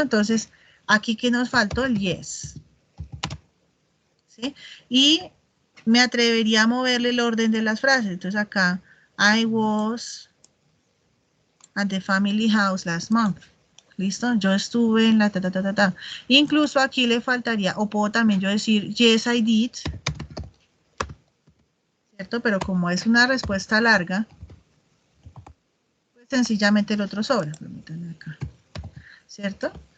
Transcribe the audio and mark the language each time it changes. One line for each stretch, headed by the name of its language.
Spanish: Entonces, aquí que nos faltó el yes. ¿Sí? Y me atrevería a moverle el orden de las frases.
English: Entonces acá, I was at the family house last month.
Spanish: ¿Listo? Yo estuve en la ta. Incluso aquí le faltaría, o puedo también yo decir, yes, I did. ¿Cierto? Pero como es una respuesta larga, pues sencillamente el otro sobra. Permítanme acá. ¿Cierto?